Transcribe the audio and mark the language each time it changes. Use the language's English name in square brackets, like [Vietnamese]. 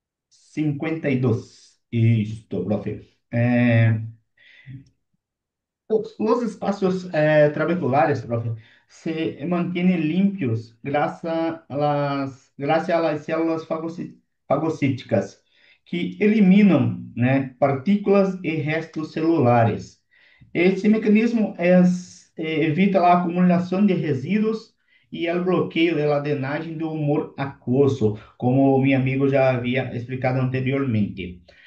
[Portuguese] 52. Isto, profe. Os espaços trabeculares, profe, [Spanish] se mantienen limpios gracias a las células fagocíticas, que [Portuguese] eliminam, né, partículas e restos celulares. Esse mecanismo evita a acumulação de resíduos e o bloqueio da drenagem do humor aquoso, como o meu amigo já havia explicado anteriormente.